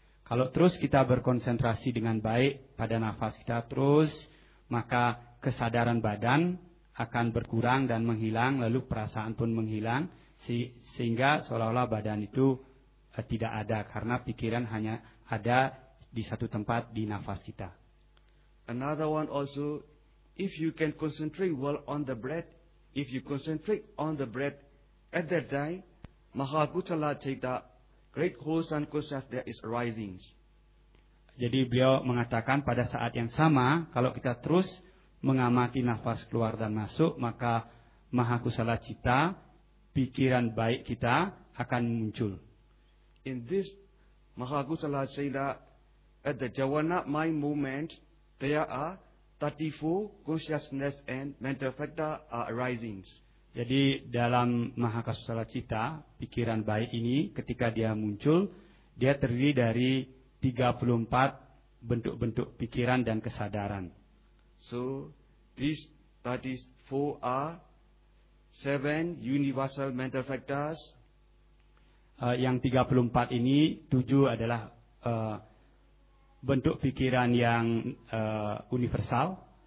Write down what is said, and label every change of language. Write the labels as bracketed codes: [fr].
[id] Kalau terus kita berkonsentrasi dengan baik pada nafas kita terus, maka kesadaran badan akan berkurang dan menghilang, lalu perasaan pun menghilang, sehingga seolah-olah badan itu tidak ada, karena pikiran hanya ada di satu tempat di nafas kita. [en] Another one also, if you can concentrate well on the breath, if you concentrate on the breath, at that time, Mahakutala Chaita, great wholesome consciousness is arising. [id] Jadi beliau mengatakan pada saat yang sama, kalau kita terus mengamati nafas keluar dan masuk, maka Mahakusala Cita, pikiran baik kita akan muncul. [en] In this Mahakusala Cita, at the Jawana mind moment, there are 34 consciousness and mental factor are arising. [id] Jadi dalam Mahakusala Cita, pikiran baik ini ketika dia muncul, dia terdiri dari 34 bentuk-bentuk pikiran dan kesadaran. [en] So, these 4 are 7 universal mental factors. [id] Yang 34 ini, 7 adalah bentuk pikiran yang universal.